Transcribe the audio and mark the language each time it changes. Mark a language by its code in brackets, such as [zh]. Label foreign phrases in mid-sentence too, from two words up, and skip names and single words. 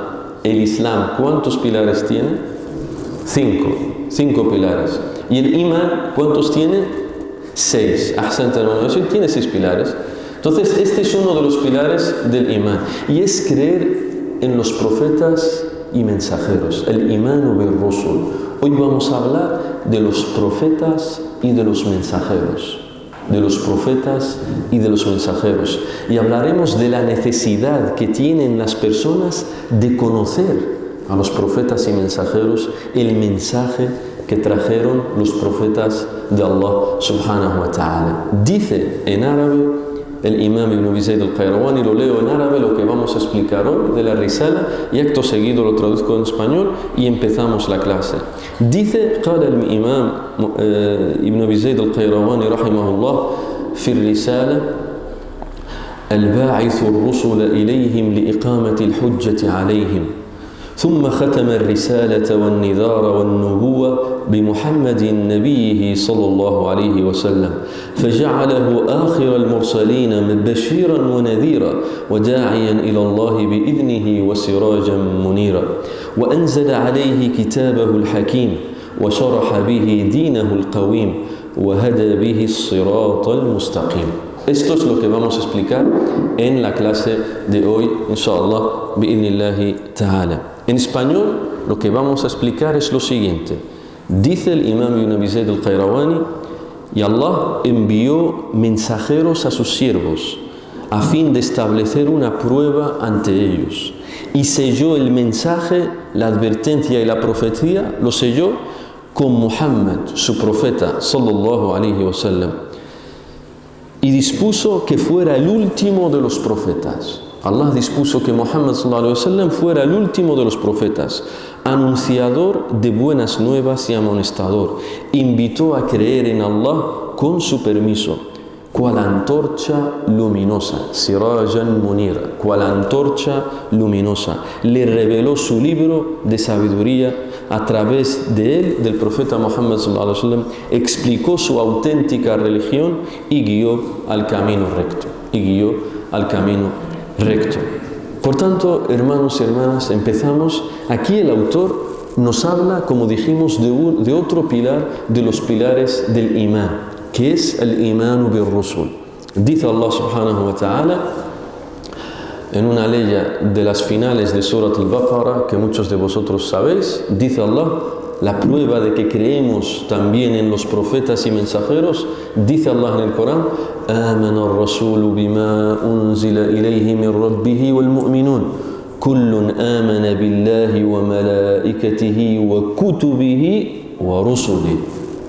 [es] El Islam, ¿cuántos pilares tiene? 5 pilares. ¿Y el imán cuántos tiene? 6. Ahsanta, hermano, tiene 6 pilares. Entonces, este es uno de los pilares del imán, y es creer en los profetas y mensajeros. [ar] El الإيمان بالرسل. [es] Hoy vamos a hablar de los profetas y de los mensajeros. De los profetas y de los mensajeros. Y hablaremos de la necesidad que tienen las personas de conocer a los profetas y mensajeros, el mensaje que trajeron los profetas de Allah [ar] سبحانه وتعالى. [es] Dice en árabe el imam Ibn Abi Zayd al-Qayrawani, lo leo en árabe lo que vamos a explicar hoy de la risala, y acto seguido lo traduzco en español y empezamos la clase. Dice, [ar] قال الإمام ابن أبي زيد القيرواني رحمه الله في الرسالة: الباعث الرسل إليهم لإقامة الحجة عليهم، ثم ختم الرسالة والنذار والنبوة بمحمد نبيه صلى الله عليه وسلم، فجعله آخر المرسلين بشيرا ونذيرا وداعيا إلى الله بإذنه وسراجا منيرا، وأنزل عليه كتابه الحكيم وشرح به دينه القويم وهدى به الصراط المستقيم. [es] Esto es lo que vamos a explicar en la clase de hoy, [ar] إن شاء الله بإذن الله تعالى. [es] En español, lo que vamos a explicar es lo siguiente. Dice el imam Ibn Abi Zayd al-Qayrawani: y Allah envió mensajeros a sus siervos a fin de establecer una prueba ante ellos, y selló el mensaje, la advertencia y la profecía, lo selló con Muhammad, su profeta, [ar] صلى الله عليه وسلم, [es] y dispuso que fuera el último de los profetas. Allah dispuso que Muhammad [ar] صلى الله عليه وسلم [es] fuera el último de los profetas, anunciador de buenas nuevas y amonestador. Invitó a creer en Allah con su permiso, cual antorcha luminosa, [ar] سراجا منيرا, [es] cual antorcha luminosa. Le reveló su libro de sabiduría a través de él, del profeta Muhammad [ar] صلى الله عليه وسلم, [es] explicó su auténtica religión y guió al camino recto. Por tanto, hermanos y hermanas, empezamos. Aquí el autor nos habla, como dijimos, de otro pilar de los pilares del imán, que es el [ar] الإيمان بالرسل. [es] Dice Allah [ar] سبحانه وتعالى [es] en una ley de las finales de Surat al-Baqarah, que muchos de vosotros sabéis, dice Allah, la prueba de que creemos también en los profetas y mensajeros, dice Allah en el Corán: [ar] آمن الرسول بما أنزل إليه من ربه والمؤمنون كل آمن بالله وملائكته وكتبه ورسله.